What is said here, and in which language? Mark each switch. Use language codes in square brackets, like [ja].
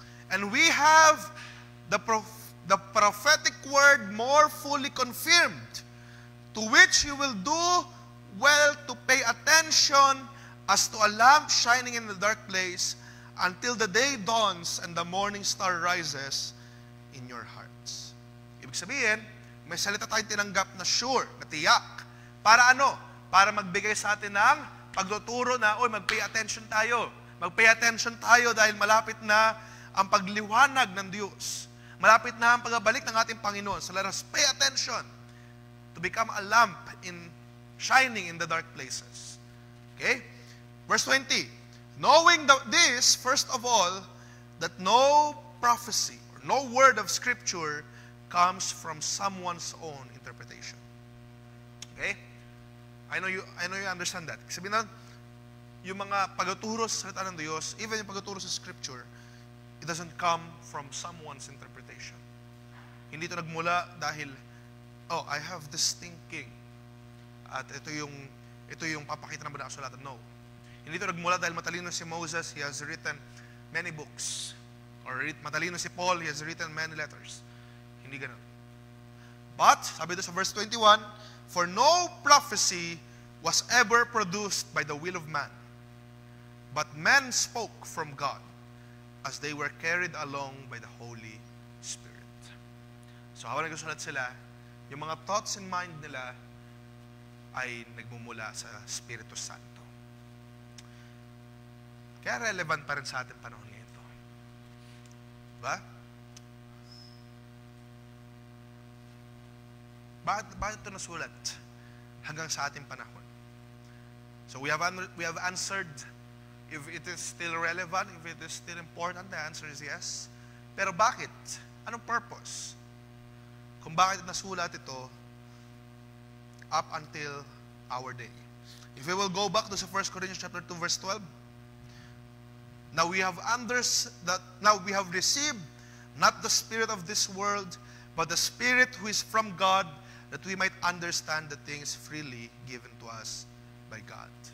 [en] And we have the prophetic word more fully confirmed, to which you will do well to pay attention as to a lamp shining in the dark place until the day dawns and the morning star rises in your hearts. [tl] Ibig sabihin, may salita tayong tinanggap na sure, na tiyak. Para ano? Para magbigay sa atin ng pagtuturo na, mag-pay attention tayo. Mag-pay attention tayo dahil malapit na ang pagliwanag ng Diyos. Malapit na ang pagbabalik ng ating Panginoon. [en] So let us pay attention to become a lamp shining in the dark places. Okay? Verse 20. Knowing this, first of all, that no prophecy or no word of Scripture comes from someone's own interpretation. Okay? I know you understand that. [tl] Sabihin na, yung mga pagtuturo sa salita ng Diyos, even yung pagtuturo sa Scripture, [en] it doesn't come from someone's interpretation. [tl] Hindi ito nagmula dahil, [en] I have this thinking. [tl] At ito yung papakita ng banal na kasulatan. No. Hindi ito nagmula dahil matalino si Moses, [en] he has written many books. [tl] Or matalino si Paul, [en] he has written many letters. [tl] Hindi ganun. [en] But, [tl] sabi ito sa [en] verse 21, for no prophecy was ever produced by the will of man, but men spoke from God as they were carried along by the Holy Spirit. [tl] So, habang nagsusulat sila, yung mga thoughts and mind nila ay nagmumula sa Espiritu Santo. Kaya relevant pa rin sa ating panahon ngayon ito. Diba? Bakit ito nasulat hanggang sa ating panahon? [en] So we have answered if it is still relevant, if it is still important. The answer is yes. [tl] Pero bakit? Anong purpose? Kung bakit nasulat ito [en] up until our day. If we will go back to 1 Corinthians chapter 2 verse 12, now we have received not the spirit of this world, but the Spirit who is from God, that we might understand the things freely given to us by God.